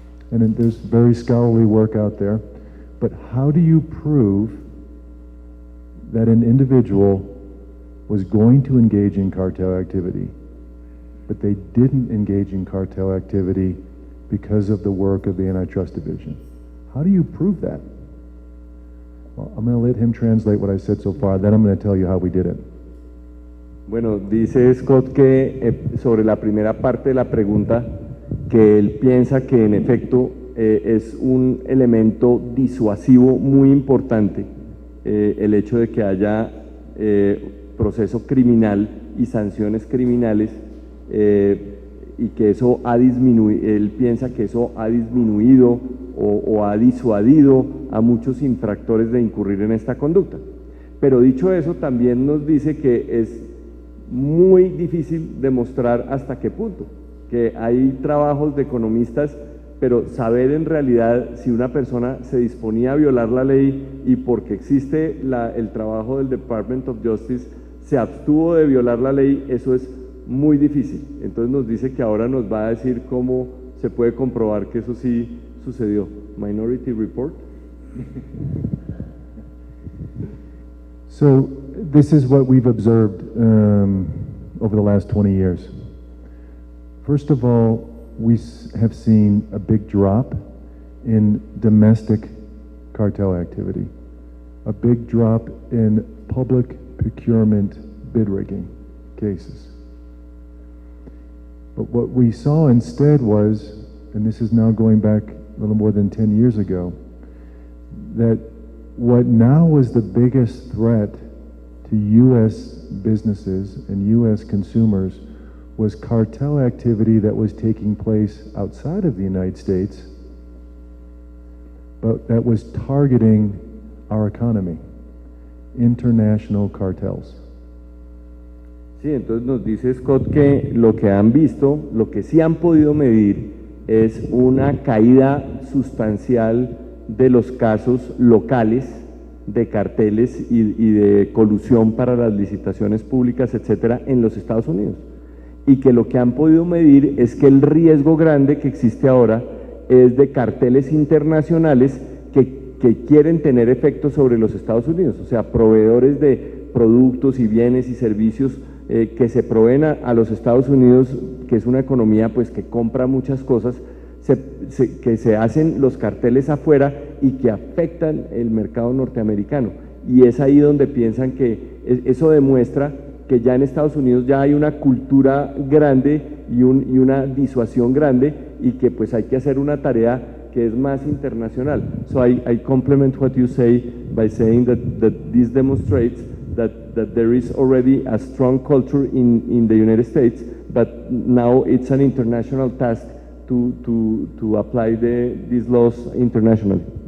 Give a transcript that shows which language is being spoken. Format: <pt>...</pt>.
<en>And then there's very scholarly work out there. But how do you prove that an individual was going to engage in cartel activity, but they didn't engage in cartel activity because of the work of the Antitrust Division? How do you prove that? Well, I'm going to let him translate what I said so far, then I'm going to tell you how we did it.</en> <es>Bueno, dice Scott que sobre la primera parte de la pregunta, que él piensa que en efecto es un elemento disuasivo muy importante el hecho de que haya proceso criminal y sanciones criminales, y que eso ha disminuido, él piensa que eso ha disminuido o ha disuadido a muchos infractores de incurrir en esta conducta. Pero dicho eso, también nos dice que es muy difícil demostrar hasta qué punto, que hay trabajos de economistas, pero saber en realidad si una persona se disponía a violar la ley y porque existe el trabajo del Department of Justice se abstuvo de violar la ley, eso es muy difícil. Entonces nos dice que ahora nos va a decir cómo se puede comprobar que eso sí sucedió.</es> <en>Minority Report. So this is what we've observed over the last 20 years. First of all, we have seen a big drop in domestic cartel activity, a big drop in public procurement bid rigging cases. But what we saw instead was, and this is now going back a little more than 10 years ago, that what now was the biggest threat to U.S. businesses and U.S. consumers was cartel activity that was taking place outside of the United States but that was targeting our economy, international cartels.</en> <es>Sí, entonces nos dice Scott que lo que han visto, lo que sí han podido medir es una caída sustancial de los casos locales de carteles y de colusión para las licitaciones públicas, etcétera, en los Estados Unidos. Y que lo que han podido medir es que el riesgo grande que existe ahora es de carteles internacionales que quieren tener efectos sobre los Estados Unidos, o sea, proveedores de productos y bienes y servicios que se proveen a los Estados Unidos, que es una economía pues que compra muchas cosas, que se hacen los carteles afuera y que afectan el mercado norteamericano. Y es ahí donde piensan que eso demuestra que ya en Estados Unidos ya hay una cultura grande y una disuasión grande, y que pues hay que hacer una tarea que es más internacional.</es> <en>So I complement what you say by saying that this demonstrates that there is already a strong culture in the United States, but now it's an international task to apply these laws internationally.</en>